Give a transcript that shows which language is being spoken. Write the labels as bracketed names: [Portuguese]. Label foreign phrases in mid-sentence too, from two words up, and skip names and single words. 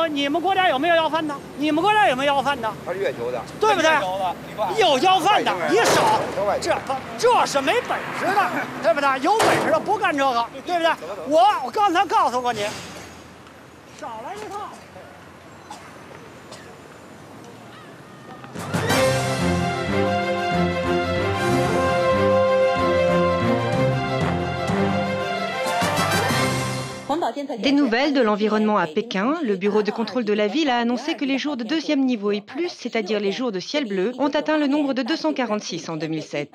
[Chinese] 你们国家有没有要饭的？你们国家有没有要饭的？他是月球的，对不对？有要饭的，你少，这是没本事的，对不对？有本事的不干这个，对不对？我刚才告诉过你，少来一套。 [French] Des nouvelles de l'environnement à Pékin, le bureau de contrôle de la ville a annoncé que les jours de deuxième niveau et plus, c'est-à-dire les jours de ciel bleu, ont atteint le nombre de 246 en 2007.